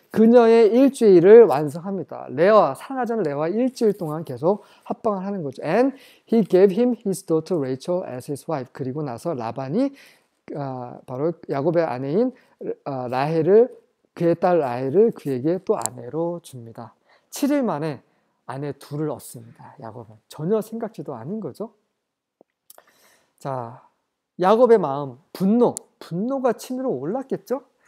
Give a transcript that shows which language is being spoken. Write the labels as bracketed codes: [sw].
[ko] 그녀의 일주일을 완성합니다. 사랑하지 않는 레아와 일주일 동안 계속 합방을 하는 거죠. [en] And he gave him his daughter Rachel as his wife. [ko] 그리고 나서 라반이 바로 야곱의 아내인 라헬을, 그의 딸 라헬을 그에게 또 아내로 줍니다. 7일 만에 아내 둘을 얻습니다. 야곱은 전혀 생각지도 않은 거죠. 자, 야곱의 마음, 분노가 치밀어 올랐겠죠.